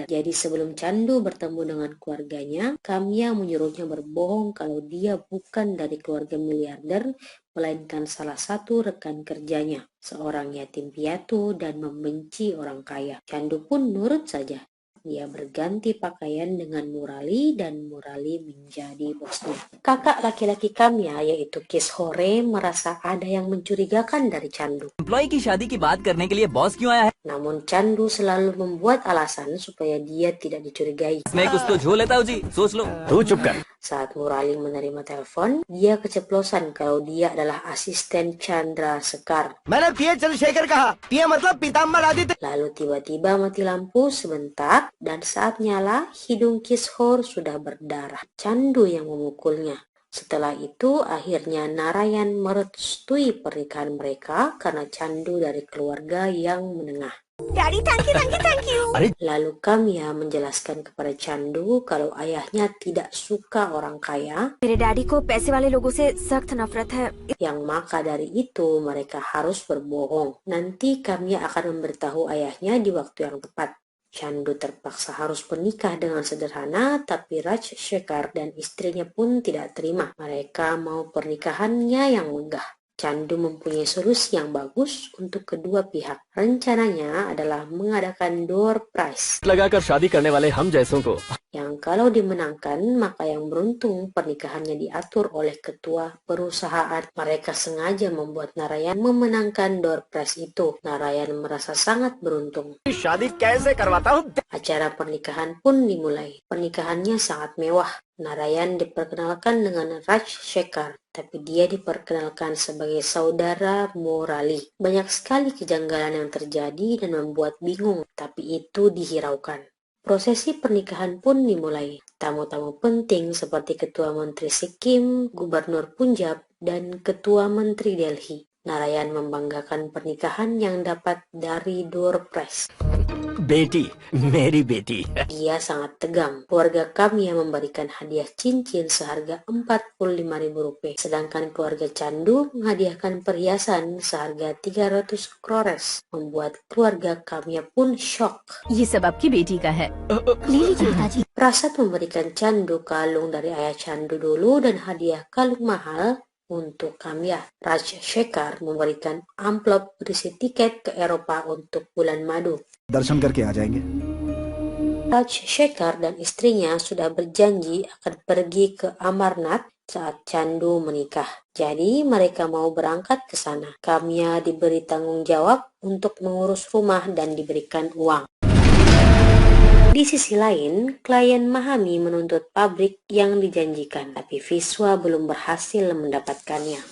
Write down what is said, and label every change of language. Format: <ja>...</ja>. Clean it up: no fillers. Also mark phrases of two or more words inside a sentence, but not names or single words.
<id>Jadi sebelum Chandu bertemu dengan keluarganya, Kamya menyuruhnya berbohong kalau dia bukan dari keluarga miliarder, melainkan salah satu rekan kerjanya, seorang yatim piatu dan membenci orang kaya. Chandu pun nurut saja. Dia berganti pakaian dengan Murali dan Murali menjadi bosnya. Kakak laki-laki Kamya yaitu Kishore merasa ada yang mencurigakan dari Chandu.</id> <hi>एम्प्लॉय की शादी की बात करने के लिए बॉस क्यों आया है?</hi> <id>Namun Chandu selalu membuat alasan supaya dia tidak dicurigai.</id> <hi>मैं कुछ तो झो लेता हूँ जी, सोच लो. तू चुप कर</hi> <id>Saat Murali menerima telepon, dia keceplosan kalau dia adalah asisten Chandra Sekar.</id> <hi>मैंने पीए चंद्रशेखर कहा पीए मतलब पीताम्बर आदित्य</hi> <id>Lalu tiba-tiba mati lampu sebentar dan saat nyala, hidung Kishore sudah berdarah. Chandu yang memukulnya. Setelah itu, akhirnya Narayan merestui pernikahan mereka karena Chandu dari keluarga yang menengah.</id> <en>daddy thank you</en> <id>Lalu Kamya menjelaskan kepada Chandu kalau ayahnya tidak suka orang kaya,</id> <hi>मेरे डैडी को पैसे वाले लोगों से सख्त नफरत है</hi> <id>yang maka dari itu mereka harus berbohong. Nanti Kamya akan memberitahu ayahnya di waktu yang tepat. Chandu terpaksa harus menikah dengan sederhana, tapi Raj Shekhar dan istrinya pun tidak terima. Mereka mau pernikahannya yang megah. Chandu mempunyai solusi yang bagus untuk kedua pihak. Rencananya adalah mengadakan</id> <en>door prize,</en> <hi>लगाकर शादी करने वाले हम जैसों को</hi> <id>yang kalau dimenangkan maka yang beruntung pernikahannya diatur oleh ketua perusahaan. Mereka sengaja membuat Narayan memenangkan</id> <en>door prize</en> <id>itu. Narayan merasa sangat beruntung.</id> <hi>शादी कैसे करवाता हूँ</hi> <id>Acara pernikahan pun dimulai. Pernikahannya sangat mewah. Narayan diperkenalkan dengan Raj Shekhar, tapi dia diperkenalkan sebagai saudara Murali. Banyak sekali kejanggalan yang terjadi dan membuat bingung, tapi itu dihiraukan. Prosesi pernikahan pun dimulai. Tamu-tamu penting seperti Ketua Menteri Sikkim, Gubernur Punjab, dan Ketua Menteri Delhi. Narayan membanggakan pernikahan yang dapat dari</id> <en>door prize.</en> <hi>बेटी मेरी बेटी</hi> <id>Dia sangat tegang. Keluarga kami yang memberikan hadiah cincin seharga Rp45.000. Sedangkan keluarga Chandu menghadiahkan perhiasan seharga 300 crores. Membuat keluarga kami pun shock.</id> <hi>ये सब आपकी बेटी का है ले लीजिए पिताजी</hi> <id>Prasad memberikan Chandu kalung dari ayah Chandu dulu dan hadiah kalung mahal untuk Kamya. Raj Shekhar memberikan amplop berisi tiket ke Eropa untuk bulan madu.</id> <hi>दर्शन करके आ जाएंगे</hi> <id>Raj Shekhar dan istrinya sudah berjanji akan pergi ke Amarnath saat Chandu menikah. Jadi mereka mau berangkat ke sana. Kamya diberi tanggung jawab untuk mengurus rumah dan diberikan uang. Di sisi lain, klien Mahami menuntut pabrik yang dijanjikan, tapi Viswa belum berhasil mendapatkannya.</id>